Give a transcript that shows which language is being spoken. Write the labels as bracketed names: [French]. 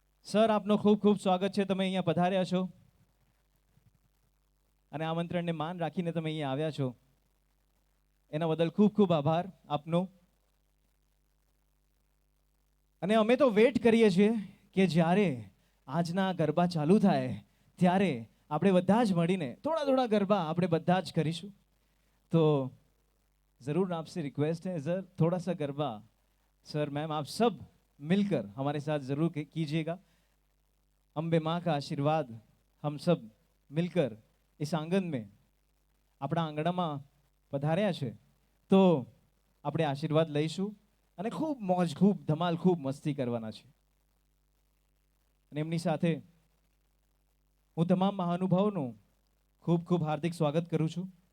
[Gujarati] Sir, આપનો ખૂબ ખૂબ સ્વાગત છે. તમે અહીંયા પધાર્યા છો અને આમંત્રણને માન રાખીને તમે અહીંયા આવ્યા છો, એના બદલ ખૂબ ખૂબ આભાર આપનો. અને અમે તો વેટ કરીએ છીએ કે જ્યારે આજના ગરબા ચાલુ થાય ત્યારે આપણે બધા જ મળીને થોડા થોડા ગરબા આપણે બધા જ કરીશું. [Hindi] તો ज़रूर आपसे रिक्वेस्ट है सर, थोड़ा सा गरबा सर मैम आप सब मिलकर हमारे साथ ज़रूर कीजिएगा. अम्बे माँ का आशीर्वाद हम सब मिलकर इस आंगन में [Gujarati] આપણા આંગણામાં પધાર્યા છે, તો આપણે આશીર્વાદ લઈશું અને ખૂબ મોજ, ખૂબ ધમાલ, ખૂબ મસ્તી કરવાના છે. અને એમની સાથે હું તમામ મહાનુભાવોનું ખૂબ ખૂબ હાર્દિક સ્વાગત કરું છું.